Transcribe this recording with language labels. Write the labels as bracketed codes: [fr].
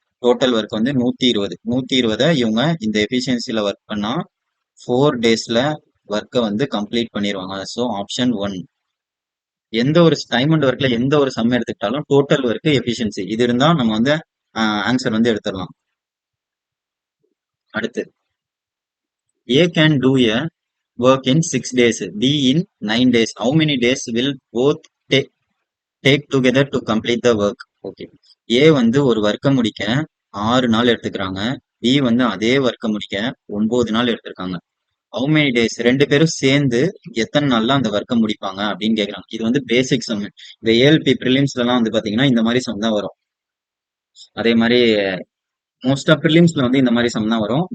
[ta] Total work வந்து 120. 120 இவங்க இந்த எஃபிஷியன்சில ஒர்க் பண்ணா 4 டேஸ்ல ஒர்க்கை வந்து கம்ப்ளீட் பண்ணிடுவாங்க. So option 1. எந்த ஒரு டைம் அண்ட் ஒர்க்ல எந்த ஒரு சம் எடுத்துக்கிட்டாலும் டோட்டல் ஒர்க் எஃபிஷியன்சி இது இருந்தா நம்ம வந்து ஆன்சர் வந்து எடுத்துடலாம். அடுத்து [en] A can do a work in 6 days, B in 9 days. How many days will both take together to complete the work? [ta] Okay, A வந்து ஒரு ஒர்க்கை முடிக்க 6 நாள் எடுத்துக்கிறாங்க, B வந்து அதே ஒர்க்கை முடிக்க 9 நாள் எடுத்திருக்காங்க. [en] how many days [ta] ரெண்டு பேரும் சேர்ந்து எத்தனை நாள்ல அந்த ஒர்க்கை முடிப்பாங்க அப்படின்னு கேக்குறாங்க. இது வந்து பேசிக் சம். இந்த ஏஎல்பி ப்ரிலிம்ஸ்ல எல்லாம் வந்து பாத்தீங்கன்னா இந்த மாதிரி சம் தான் வரும். அதே மாதிரி மோஸ்ட் ஆஃப் ப்ரிலிம்ஸ்ல வந்து இந்த மாதிரி சம் தான் வரும்.